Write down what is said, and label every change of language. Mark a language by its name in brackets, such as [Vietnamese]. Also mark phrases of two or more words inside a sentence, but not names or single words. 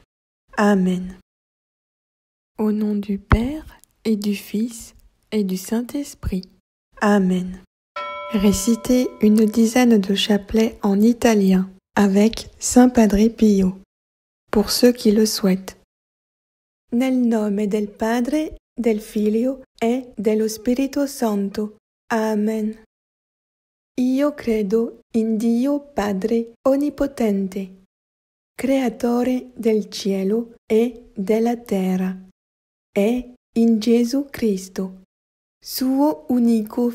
[French] Amen. Au nom du Père, et du Fils, et du Saint-Esprit. Amen. Récitez une dizaine de chapelets en italien avec Saint Padre Pio, pour ceux qui le souhaitent. [Italian] Nel nome del Padre, del Figlio e dello Spirito Santo. Amen. Io credo in Dio Padre Onnipotente, Creatore del cielo e della terra, e in Gesù Cristo, suo unico